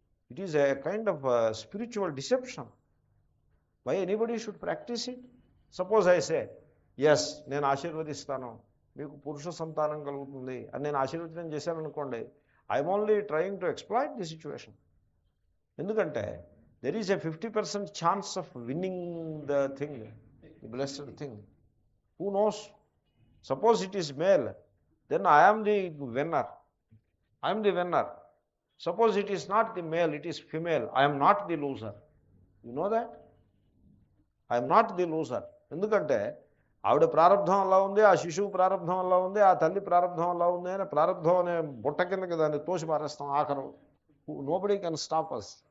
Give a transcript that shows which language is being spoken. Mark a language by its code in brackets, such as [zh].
[en] It is a kind of spiritual deception. Why anybody should practise it? Suppose I say yes, [te] నేను ఆశీర్వదిస్తాను, మీకు పురుష సంతానం కలుగుతుంది అని నేను ఆశీర్వచనం చేశాను అనుకోండి, [en] I'm only trying to exploit the situation. [te] ఎందుకంటే [en] there is a 50% chance of winning the thing, the blessed thing. Who knows? Suppose it is male, then I am the winner. I am the winner. Suppose it is not the male, it is female, I am not the loser. You know that? I am not the loser. [te] ఎందుకంటే ఆవిడ ప్రారంధం అలా ఉంది, ఆ శిశువు ప్రారంధం అలా ఉంది, ఆ తల్లి ప్రారంధం అలా ఉంది అని ప్రారంధం అనే బుట్ట కిందకి దాన్ని తోసి పారేస్తాం ఆఖరు. [en] Nobody can stop us.